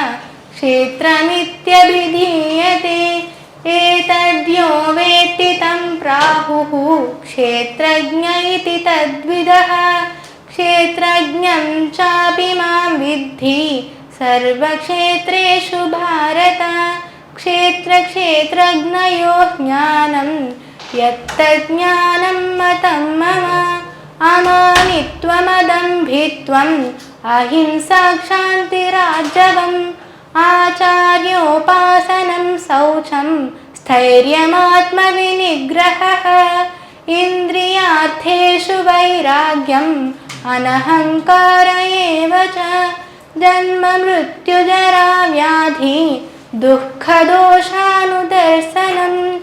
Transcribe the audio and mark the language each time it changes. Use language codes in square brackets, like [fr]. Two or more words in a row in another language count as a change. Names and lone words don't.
[sa] క్షేత్రమిత్యభిధీయతే ఏతద్యో వేత్తి తం ప్రాహుః క్షేత్రజ్ఞ ఇతి తద్విదః క్షేత్రజ్ఞం చాపి మాం విద్ధి సర్వక్షేత్రేషు భారత క్షేత్రక్షేత్రజ్ఞయో జ్ఞానం యత్తజ్ఞానం మతం మమ అమానిత్వమదంభిత్వం अहिंसा क्षान्तिरार्जवम् आचार्योपासनं शौचं स्थैर्यमात्मविनिग्रहः इन्द्रियार्थेषु वैराग्यम् अनहङ्कार एव च जन्म मृत्युजरा व्याधि दुःखदोषानुदर्शनम्